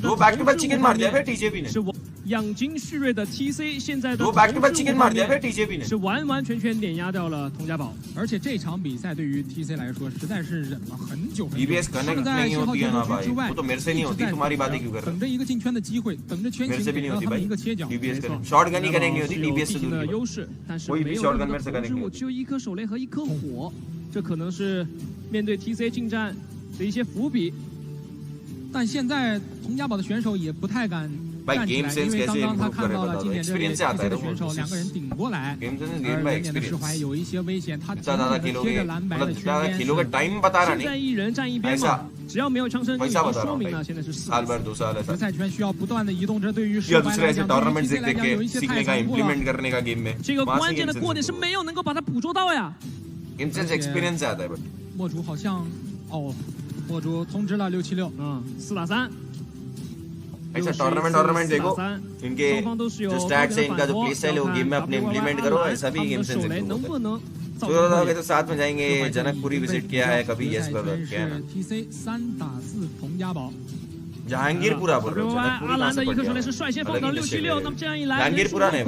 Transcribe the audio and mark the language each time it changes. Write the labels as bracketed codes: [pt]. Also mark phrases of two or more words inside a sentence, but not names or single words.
[hi] दो [en] back to back [hi] चिकन मार दिया फिर टीजेपी ने [zh] 是养精蓄锐的 TC 现在的 [hi] दो [en] back to back [zh] 投 [hi] चिकन [zh] 入 [hi] मार [zh] 方 [hi] दिया [zh] 面 [hi] फिर टीजेपी ने [zh] 是完完全全碾压掉了佟家宝，而且这场比赛对于 TC 来说实在是忍了很久很久。 DBS 可能在 [hi] नहीं [zh] 信号 [hi] होती [zh] 天 [hi] है ना [zh] 空 [hi] भाई [zh] 之外， [hi] वो तो मेरे से नहीं [zh] 一直 [hi] होती [zh] 在 [hi] तुम्हारी बातें क्यों कर रहे [zh] 等着一个进圈的机会，等着圈 [hi] मेरे [zh] 形 [hi] से भी [zh] 给 [hi] नहीं [zh] 到 [hi] होती [zh] 他们 [hi] भाई [zh] 一个切角。 DBS 没错 [hi] करें [en] shot gun [hi] ही [zh] 佟家 [hi] करेंगे [zh] 宝 [hi] होती [zh] 是有 DBS 地 [hi] से [zh] 形 [hi] दूर [zh] 的 [hi] की [zh] 优 [hi] बात [zh] 势，但是 [hi] कोई [zh] 没 [hi] भी [zh] 有 [hi] शॉट [zh] 任 [hi] गन [zh] 何 [hi] मेरे से [zh] 投 [hi] करेंगे [zh] 掷物，只有一颗手雷和一颗火，这可能是面对 TC 近战的一些伏笔。但现在佟家宝的选手也不太敢 [hi] भाई [zh] 站起 [hi] गेम [zh] 来， [hi] सेंस [zh] 因为 [hi] कैसे [zh] 刚刚他 [hi] इम्प्रूव [zh] 看 [hi] करे [zh] 到了 [hi] बता [zh] 经 [hi] दो [zh] 典这里 [hi] एक्सपीरियंस से आता [zh] TC [hi] है [zh] 的 [hi] वो [zh] 选手两个人顶过来， [en] game sense [zh] 而 [hi] गेम में [zh] 远点的释怀 [hi] एक्सपीरियंस [zh] 有一些危险，他 [hi] ज्यादा [zh] 紧紧地 [hi] खेलोगे [zh] 贴着篮白的 [hi] मतलब [zh] 圈 [hi] ज्यादा [zh] 边。 [hi] खेलोगे टाइम बता रहा [zh] 现在 [hi] नहीं [zh] 一人站一边 [hi] ऐसा [zh] 嘛，只要没有枪声，就已 [hi] ऐसा [zh] 经 [hi] बता रहा [zh] 说 [hi] हूँ [zh] 明了 [hi] भाई [zh] 现在是4 [hi] साल भर 2 साल [zh] 决 [hi] ऐसा [zh] 赛圈需要不断的移动，这对于 [hi] या [zh] 失败 [hi] दूसरे [zh] 来 [hi] ऐसे [zh] 讲，对于 [hi] टूर्नामेंट [zh] TC [hi] देख [zh] 来 [hi] देख [zh] 讲有 [hi] के [zh] 一些太 [hi] सीखने का [zh] 残酷了。 [hi] इम्प्लीमेंट करने का गेम में [zh] 这个 [hi] वहाँ [zh] 关 [hi] से [zh] 键的 [hi] गेम [zh] 过点 [hi] सेंस [zh] 是没有能够把它捕捉到呀。 [en] game sense experience [hi] से आता है बट [zh] 墨竹好像哦，墨竹通知了676，4打3。 [hi] ऐसा टूर्नामेंट देखो इनके जो स्टैट्स है इनका जो [en] play style [hi] है वो गेम में अपने इम्प्लीमेंट करो ऐसा भी [en] game sense improve [hi] होता है तो होगे तो साथ में जाएंगे जनकपुरी विजिट किया है कभी [en] yes brother [hi] क्या है ना [zh] TC 3打4佟家宝。 [hi] जहांगीरपुरा बोल रहे हो [zh] 阿 [hi] जनकपुरी [zh] 兰 [hi] कहाँ [zh] 的 [hi] से [zh] 一 [hi] पड़ [zh] 颗手雷 [hi] गया [zh] 是率先放到 [hi] अलग ही [zh] 676，那么这样一来，人数 [hi] जहांगीरपुरा ने